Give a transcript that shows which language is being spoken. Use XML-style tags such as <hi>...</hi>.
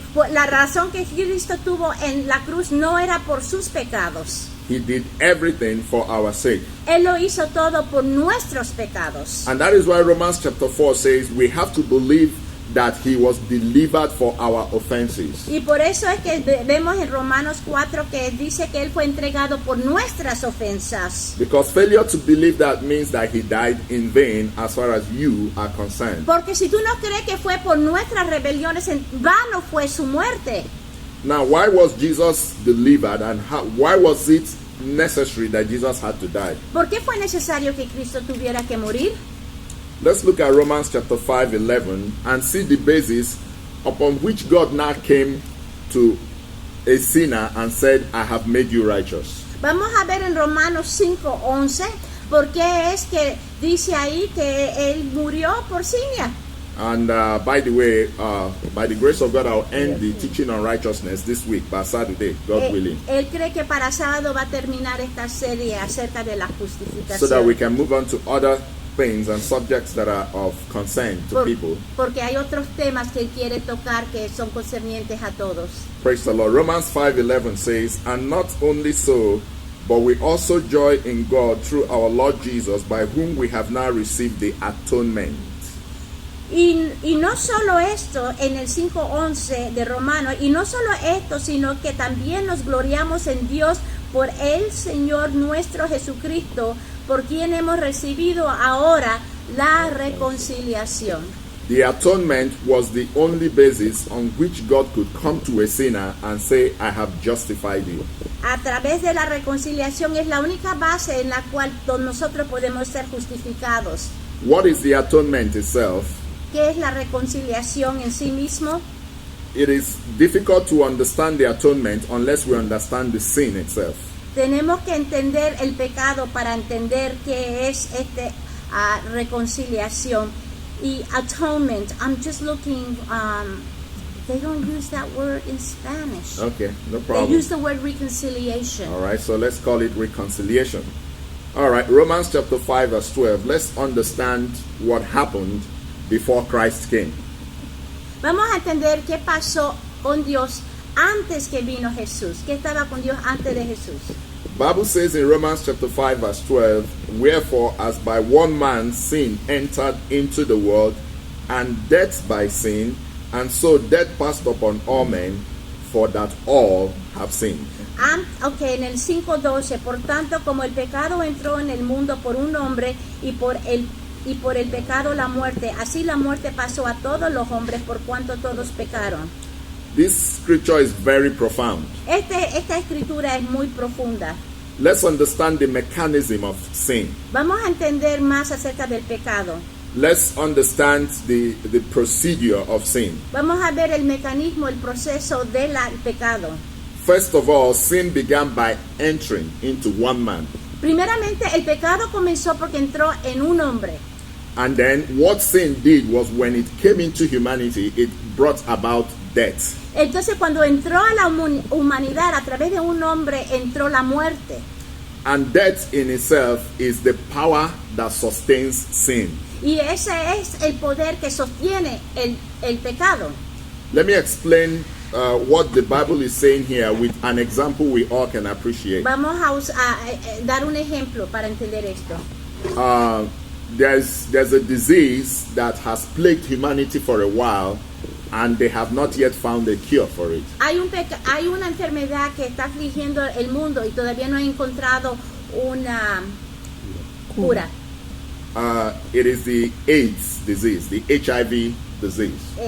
<es>La razón que Cristo tuvo en la cruz no era por sus pecados.</es> <en>He did everything for our sake.</en> <es>Él lo hizo todo por nuestros pecados.</es> <en>And that is why Romans chapter 4 says we have to believe that he was delivered for our offenses.</en> <es>Y por eso es que vemos en Romanos 4 que dice que él fue entregado por nuestras ofensas.</es> <en>Because failure to believe that means that he died in vain as far as you are concerned.</en> <es>Porque si tú no crees que fue por nuestras rebeliones, en vano fue su muerte.</es> <en>Now, why was Jesus delivered and why was it necessary that Jesus had to die?</en> <es>¿Por qué fue necesario que Cristo tuviera que morir?</es> <en>Let's look at Romans chapter 5:11 and see the basis upon which God now came to a sinner and said, I have made you righteous.</en> <es>Vamos a ver en Romanos 5:11 por qué es que dice ahí que él murió por Sinia.</es> <en>And by the way, by the grace of God, I'll end the teaching on righteousness this week, by Saturday, God willing.</en> <es>Él cree que para sábado va a terminar esta serie acerca de la justificación.</es> <en>So that we can move on to other things and subjects that are of concern to people.</en> <es>Porque hay otros temas que él quiere tocar que son concernientes a todos.</es> <en>Praise the Lord. Romans 5:11 says, and not only so, but we also joy in God through our Lord Jesus, by whom we have now received the atonement.</en> <es>Y no solo esto, en el 5:11 de Romanos, y no solo esto, sino que también nos gloriamos en Dios por el Señor nuestro Jesucristo, por quien hemos recibido ahora la reconciliación.</es> <en>The atonement was the only basis on which God could come to a sinner and say, I have justified you.</en> <es>A través de la reconciliación es la única base en la cual nosotros podemos ser justificados.</es> <en>What is the atonement itself?</en> <es>¿Qué es la reconciliación en sí mismo?</es> <en>It is difficult to understand the atonement unless we understand the sin itself.</en> <es>Tenemos que entender el pecado para entender qué es reconciliación.</es> <en>Y atonement, I'm just looking, they don't use that word in Spanish. Okay, no They problem. use the word reconciliation. All right, so let's call it reconciliation. All right, Romans chapter 5 verse 12. Let's understand what happened before Christ came.</en> <es>Vamos a entender qué pasó con Dios antes que vino Jesús. ¿Qué estaba con Dios antes de Jesús?</es> <en>Bible says in Romans chapter 5 verse 12, wherefore as by one man sin entered into the world, and death by sin, and so death passed upon all men, for that all have sinned.</en> <es>En el 5:12, por tanto, como el pecado entró en el mundo por un hombre y por el pecado la muerte, así la muerte pasó a todos los hombres por cuanto todos pecaron.</es> <en>This scripture is very profound.</en> <es>Esta escritura es muy profunda.</es> <en>Let's understand the mechanism of sin.</en> <es>Vamos a entender más acerca del pecado.</es> <en>Let's understand the procedure of sin.</en> <es>Vamos a ver el mecanismo, el proceso del pecado.</es> <en>First of all, sin began by entering into one man.</en> <es>Primeramente, el pecado comenzó porque entró en un hombre.</es> <en>And then what sin did was when it came into humanity, it brought about death.</en> <es>Entonces, cuando entró a la humanidad a través de un hombre, entró la muerte.</es> <en>And death in itself is the power that sustains sin.</en> <es>Y ese es el poder que sostiene el pecado.</es> <en>Let me explain what the Bible is saying here with an example we all can appreciate.</en> <es>Vamos a dar un ejemplo para entender esto.</es> <en>There's a disease that has plagued humanity for a while, and they have not yet found a cure for it.</en> <es>Hay una enfermedad que está afligiendo el mundo y todavía no ha encontrado una cura.</es> <en>It is the AIDS disease, the HIV disease.</en>